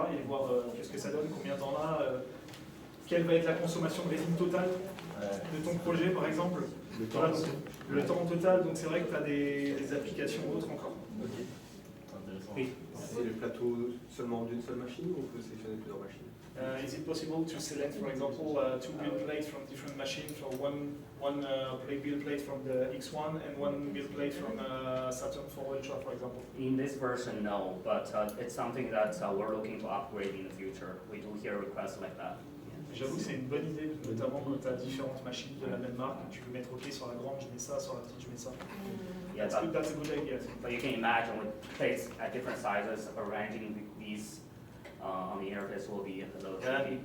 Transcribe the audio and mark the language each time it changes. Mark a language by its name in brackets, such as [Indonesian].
[French] et voir qu'est-ce que ça donne, combien t'en as, quelle va être la consommation de résine totale de ton projet, par exemple. Le temps total, donc c'est vrai que tu as des applications autres encore. Oui. C'est le plateau seulement d'une seule machine ou on peut sélectionner plusieurs machines? [English] Is it possible to select, for example, two build plates from different machines, so one build plate from the X1 and one build plate from Saturn 4 Ultra, for example? In this version, no, but it's something that we're looking to upgrade in the future. We do hear requests like that. [French] J'avoue que c'est une bonne idée, notamment quand tu as différentes machines de la même marque, tu peux mettre OK sur la grande, je mets ça, sur la petite, je mets ça. [English] Yeah, that's a good idea. But you can imagine with plates at different sizes, arranging these on the interface will be a little tricky.